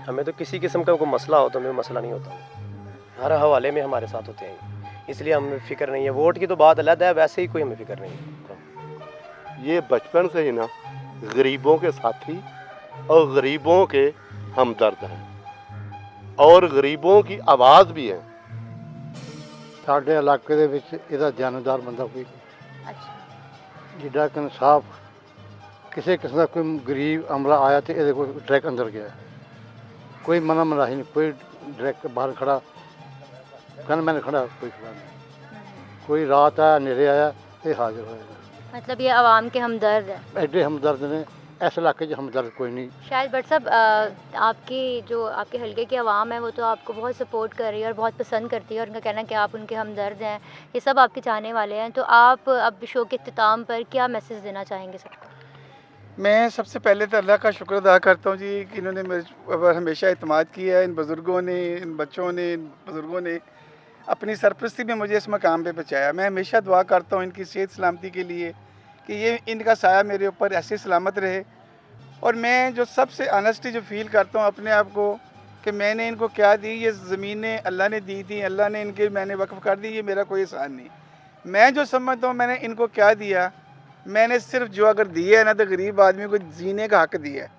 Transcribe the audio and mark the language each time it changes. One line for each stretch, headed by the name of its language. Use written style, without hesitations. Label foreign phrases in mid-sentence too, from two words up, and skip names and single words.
Urdu: ہمیں تو کسی قسم کا کوئی مسئلہ ہو تو ہمیں مسئلہ نہیں ہوتا، ہر حوالے میں ہمارے ساتھ ہوتے ہیں، اس لیے ہمیں فکر نہیں ہے. ووٹ کی تو بات علیحدہ ہے، ویسے ہی کوئی ہمیں فکر نہیں ہے. یہ بچپن سے ہی نا غریبوں کے ساتھی اور غریبوں کے ہمدرد ہیں اور غریبوں کی آواز بھی ہے.
Punjabi: ਸਾਡੇ ਇਲਾਕੇ ਦੇ ਵਿੱਚ ਇਹਦਾ ਜਾਣਕਾਰ ਬੰਦਾ ਕੋਈ ਜਿਹੜਾ ਕਿ ਇਨਸਾਫ ਕਿਸੇ ਕਿਸਮ ਦਾ ਕੋਈ ਗਰੀਬ ਅਮਲਾ ਆਇਆ ਤੇ ਇਹਦੇ ਕੋਲ ਡਾਇਰੈਕਟ ਅੰਦਰ ਗਿਆ, ਕੋਈ ਮਨਾ ਮਨਾਹੀ ਨਹੀਂ, ਕੋਈ ਡਾਇਰੈਕਟ ਬਾਹਰ ਖੜਾ ਗਨਮੈਨ ਖੜਾ, ਕੋਈ ਖੜਾ ਨਹੀਂ, ਕੋਈ ਰਾਤ ਆਇਆ ਹਨੇਰੇ ਆਇਆ ਇਹ ਹਾਜ਼ਰ ਹੋਏਗਾ.
Urdu: مطلب یہ عوام کے ہمدرد ہیں.
Punjabi: ਐਡੇ ਹਮਦਰਦ ਨੇ ਇਸ ਇਲਾਕੇ 'ਚ ہمدرد کوئی نہیں.
Urdu: شاہد بٹ صاحب آپ کی جو آپ کے حلقے کی عوام ہے وہ تو آپ کو بہت سپورٹ کر رہی ہے اور بہت پسند کرتی ہے، اور ان کا کہنا ہے کہ آپ ان کے ہمدرد ہیں، یہ سب آپ کے چاہنے والے ہیں. تو آپ اب شو کے اختتام پر کیا میسیج دینا چاہیں گے سب کو؟ میں سب سے پہلے تو اللہ کا شکر ادا کرتا ہوں جی کہ انہوں نے میرے پر ہمیشہ اعتماد کیا ہے. ان بزرگوں نے، ان بچوں نے، ان بزرگوں نے اپنی سرپرستی میں مجھے اس مقام پہ پہنچایا. میں ہمیشہ دعا کرتا ہوں ان کی صحت سلامتی کے لیے کہ یہ ان کا سایہ میرے اوپر ایسے سلامت رہے. اور میں جو سب سے آنیسٹی جو فیل کرتا ہوں اپنے آپ کو کہ میں نے ان کو کیا دی، یہ زمینیں اللہ نے دی تھی، اللہ نے ان کے میں نے وقف کر دی، یہ میرا کوئی احسان نہیں. میں جو سمجھتا ہوں میں نے ان کو کیا دیا، میں نے صرف جو اگر دیا ہے نا تو غریب آدمی کو جینے کا حق دیا ہے.